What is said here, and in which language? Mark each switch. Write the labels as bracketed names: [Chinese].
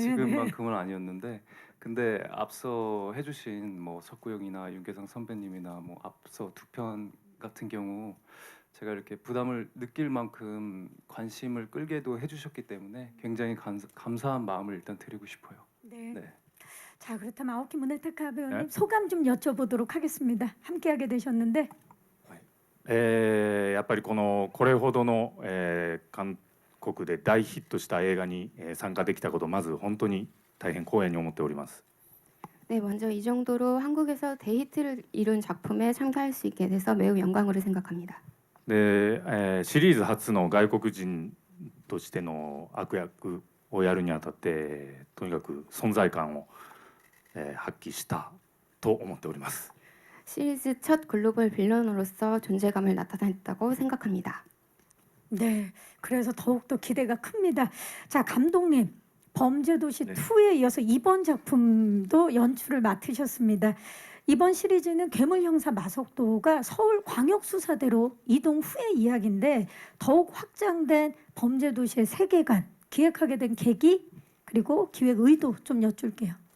[Korean] 지금만큼은 아니었는데, 근데 앞서 해주신 뭐 석구영이나 윤계상 선배님이나 뭐 앞서 두 편 같은 경우 제가 이렇게 부담을 느낄 만큼 관심을 끌게도 해주셨기 때문에 굉장히 감사한 마음을 일단 드리고 싶어요. 네. 네. 자, 그렇다면 아오키 무네타카 배우님 네. 소감 좀 여쭤보도록 하겠습니다. 함께하게 되셨는데 [Japanese] やっぱりこれほどの、韓国で大ヒットした映画に、参加できたことまず本当に大変光栄に思っております。 [Korean] 네, 먼저 이 정도로 한국에서 대히트를 이룬 작품에 참가할 수 있게 돼서 매우 영광으로 생각합니다. [Japanese] で、シリーズ初の外国人としての悪役をやるにあたってとにかく存在感を、発揮したと思っております。 [Korean] 시리즈 첫 글로벌 빌런으로서 존재감을 나타냈다고 생각합니다. 네, 그래서 더욱더 기대가 큽니다. 자, 감독님, 범죄도시 네. 2에 이어서 이번 작품도 연출을 맡으셨습니다. 이번 시리즈는 괴물형사 마석도가 서울광역수사대로 이동 후의 이야기인데 더욱 확장된 범죄도시의 세계관 기획하게 된 계기 그리고 기획 의도 좀 여쭐게요.